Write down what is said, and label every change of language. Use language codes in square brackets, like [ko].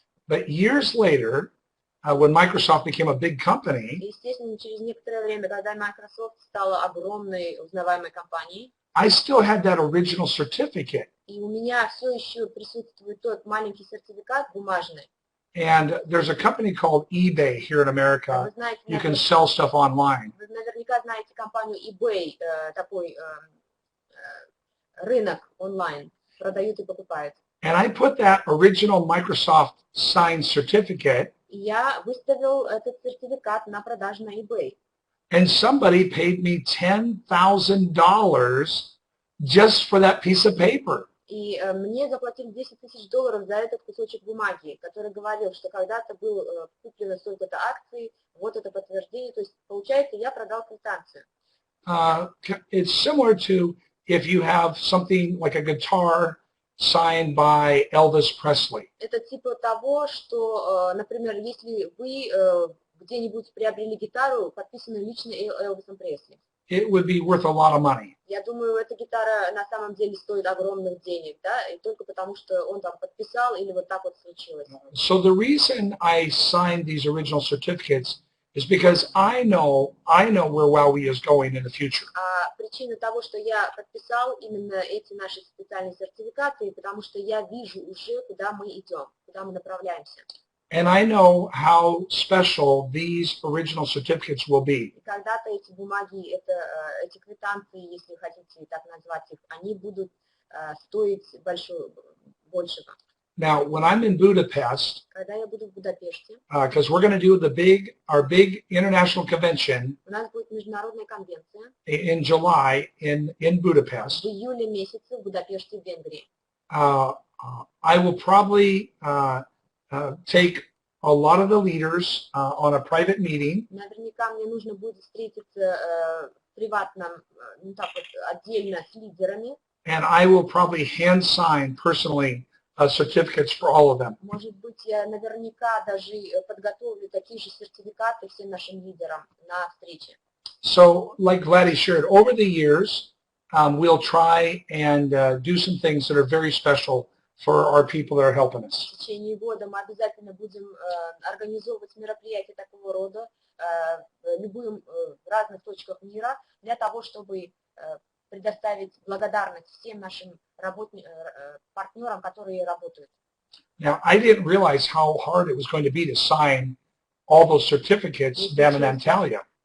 [en] But years later, when Microsoft became a big company, [ru] естественно, через некоторое время, когда Microsoft стала огромной узнаваемой компанией, [en] I still had that original certificate. [ru] И у меня все еще присутствует тот маленький сертификат бумажный. [en] And there's a company called eBay here in America. [ru] Знаете, [en] you can sell stuff online. [ru] Вы наверняка знаете компанию eBay, такой рынок онлайн, продают и покупают. [en] And I put that original Microsoft signed certificate. [ru] Я выставил этот сертификат на продажу на eBay. [en] And somebody paid me $10,000 just for that piece of paper. [ru] И мне заплатили $10 000 за этот кусочек бумаги, который говорил, что когда-то был куплено столько-то акций, вот это подтверждение. То есть, получается, я продал квитанцию. [en] It's similar to if you have something like a guitar signed by Elvis Presley. [ru] Это типа того, что, например, если вы где-нибудь приобрели гитару, подписанную лично Элвисом Пресли. [en] It would be worth a lot of money. [ru] Я думаю, эта гитара на самом деле стоит огромных денег, да, и только потому, что он там подписал или вот так вот случилось. [en] So the reason I signed these original certificates is because I know where Huawei is going in the future. [ru] Причина того, что я подписал именно эти наши специальные сертификаты, потому что я вижу уже, куда мы идем, куда мы направляемся. [en] And I know how special these original certificates will be. [ru] И когда-то эти бумаги, эти квитанции, если хотите так назвать их, они будут стоить большего. [en] Now, when I'm in Budapest, [ru] Когда я буду в Будапеште, [en] because we're going to do our big international convention [ru] у нас будет международная конвенция [en] in July in Budapest. [ru] в июле месяце в Будапеште, в Венгрии. [en] I will probably take a lot of the leaders on a private meeting. [ru] Наверняка мне нужно будет встретиться приватно, так вот, отдельно с лидерами. [en] And I will probably hand sign personally certificates for all of them. [ru] Может быть, я наверняка даже подготовлю такие же сертификаты всем нашим лидерам на встрече. [en] So, like Gladys shared, over the years, we'll try and do some things that are very special for our people that are helping us. [ru] В течение года мы обязательно будем организовывать мероприятия такого рода в разных точках мира для того, чтобы предоставить благодарность всем нашим партнерам, которые работают. [en] Now, I didn't realize how hard it was going to be to sign all those certificates down in Antalya.